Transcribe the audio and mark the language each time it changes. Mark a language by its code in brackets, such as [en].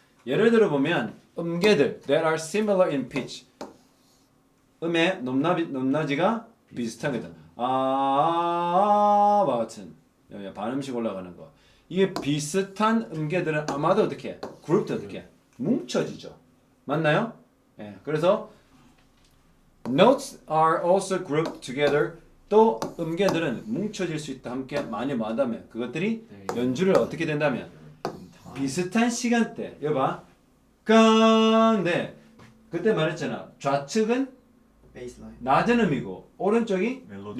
[ko] 예를 들어 보면 음계들 [en] that are similar in pitch [ko] 음의 높낮이가 비슷하거든. 아와 같은 반음씩 올라가는 거. 이게 비슷한 음계들은 아마도 어떻게 해? 그룹도 어떻게 해? 뭉쳐지죠. 맞나요? 예. 그래서 [en] notes are also grouped together. [ko] 또 음계들은 뭉쳐질 수 있다. 함께 많이 뭐한다면 그것들이 연주를 어떻게 된다면 비슷한 시간대. 여봐. 근데 그때 말했잖아. 좌측은 베이스라인. 낮은 음이고 오른쪽이 멜로디.